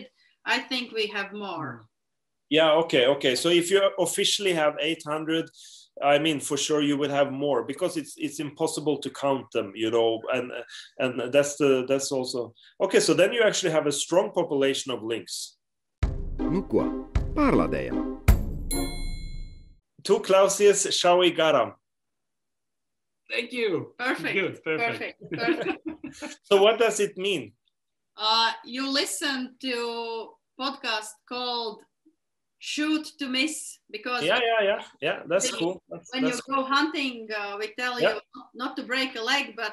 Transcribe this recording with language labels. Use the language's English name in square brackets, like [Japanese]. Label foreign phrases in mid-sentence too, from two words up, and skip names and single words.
[English] I think we have more. Yeah. Okay. So if you officially have 800, I mean, for sure you will have more because it's impossible to count them, and that's also okay. So then you actually have a strong population of lynx. [Latvian] Nu ko, pārlādējam. Tu klausies Šauj garām. [English] Thank you. Perfect. Good. Perfect. So what does it mean? You listen to podcast called Shoot to Miss because yeah. That's cool. When you go hunting, we tell you not to break a leg, but